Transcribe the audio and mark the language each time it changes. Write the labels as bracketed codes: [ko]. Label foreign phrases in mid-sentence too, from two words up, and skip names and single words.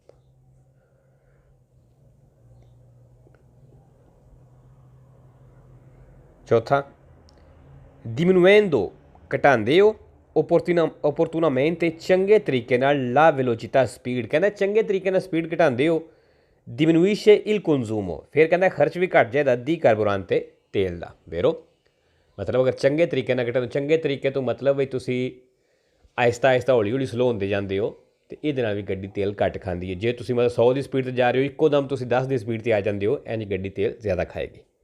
[pa] ਚੌਥਾ, diminuendo ਘਟਾਉਂਦੇ ਹੋ opportunamente ਚੰਗੇ ਤਰੀਕੇ ਨਾਲ [it] la velocità [pa] ਸਪੀਡ। ਕਹਿੰਦਾ ਚੰਗੇ ਤਰੀਕੇ ਨਾਲ ਸਪੀਡ ਘਟਾਉਂਦੇ ਹੋ, [it] diminuisce il consumo, [pa] ਫਿਰ ਕਹਿੰਦਾ ਖਰਚ ਵੀ ਘੱਟ ਜਾਏਦਾ [it] di carburante [pa] ਤੇਲ ਦਾ। ਵੇਰੋ ਮਤਲਬ ਅਗਰ ਚੰਗੇ ਤਰੀਕੇ ਨਾਲ ਘਟਾਉਂਦੇ, ਚੰਗੇ ਤਰੀਕੇ ਤੋਂ ਮਤਲਬ ਵੀ ਤੁਸੀਂ ਆਹਿਸਤਾ ਆਹਿਸਤਾ ਹੌਲੀ ਹੌਲੀ ਸਲੋ ਹੁੰਦੇ ਜਾਂਦੇ ਹੋ ਤੇ ਇਹਦੇ ਨਾਲ ਵੀ ਗੱਡੀ ਤੇਲ ਘੱਟ ਖਾਂਦੀ ਹੈ। ਜੇ ਤੁਸੀਂ ਮਤਲਬ 100 ਦੀ ਸਪੀਡ 'ਤੇ ਜਾ ਰਹੇ ਹੋ, ਇੱਕੋ ਦਮ ਤੁਸੀਂ 10 ਦੀ ਸਪੀਡ 'ਤੇ ਆ ਜਾਂਦੇ ਹੋ, ਇੰਝ ਗੱਡੀ ਤੇਲ ਜ਼ਿਆਦਾ ਖਾਏਗੀ।